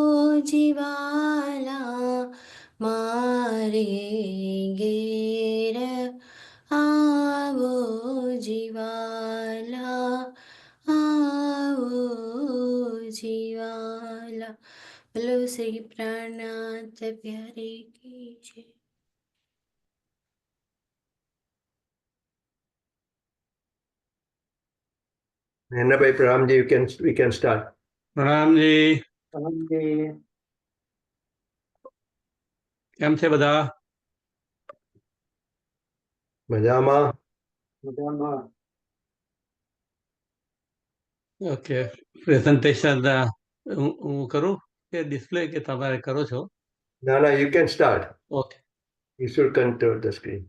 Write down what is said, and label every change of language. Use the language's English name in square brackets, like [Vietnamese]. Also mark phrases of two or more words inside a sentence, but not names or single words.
[Gujarati] જીવાલા મારે ઘેર આવો જીવાલા આવો જીવાલા બોલો શ્રી પ્રાણનાથ પ્યારે કી જય. [English] Nanabai Pranamji, we can start. [Gujarati] પ્રણામજી. કેમ છે બધા? મજામાં. ઓકે, પ્રેઝન્ટેશન હું કરું કે ડિસ્પ્લે કે તમારે કરો છો? [English] Nana, you can start. ઓકે. You should control the screen.